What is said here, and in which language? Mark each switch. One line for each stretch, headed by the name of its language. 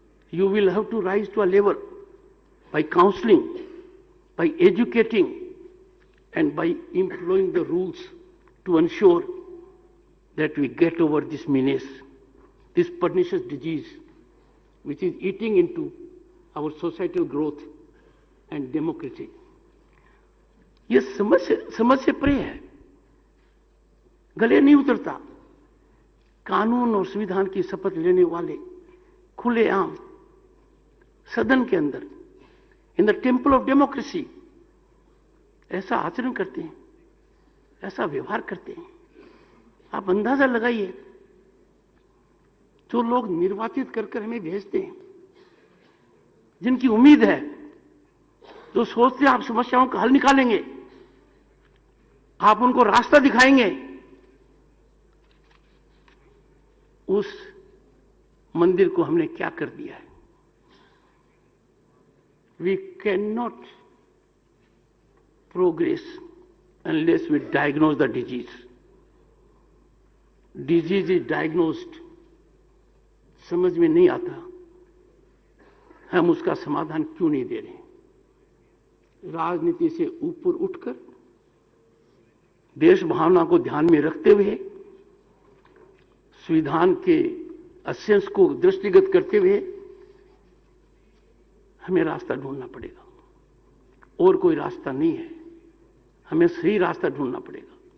English: You will have to rise to a level by counseling, by educating, and by employing the rules to ensure that we get over this menace, this pernicious disease, which is eating into our societal growth and democracy.
Hindi: ये समझ से परे है, गले नहीं उतरता। कानून और संविधान की शपथ लेने वाले खुलेआम सदन के अंदर,
English: in the temple of democracy,
Hindi: ऐसा आचरण करते हैं, ऐसा व्यवहार करते हैं। आप अंदाजा लगाइए, जो लोग निर्वाचित कर हमें भेजते हैं, जिनकी उम्मीद है, जो सोचते हैं आप समस्याओं का हल निकालेंगे, आप उनको रास्ता दिखाएंगे, उस मंदिर को हमने क्या कर दिया है।
English: We cannot progress unless we diagnose the disease. Disease is diagnosed,
Hindi: समझ में नहीं आता, हम उसका समाधान क्यों नहीं दे रहे। राजनीति से ऊपर उठकर, देश भावना को ध्यान में रखते हुए, संविधान के एसेंस को दृष्टिगत करते हुए हमें रास्ता ढूंढना पड़ेगा, और कोई रास्ता नहीं है, हमें सही रास्ता ढूंढना पड़ेगा।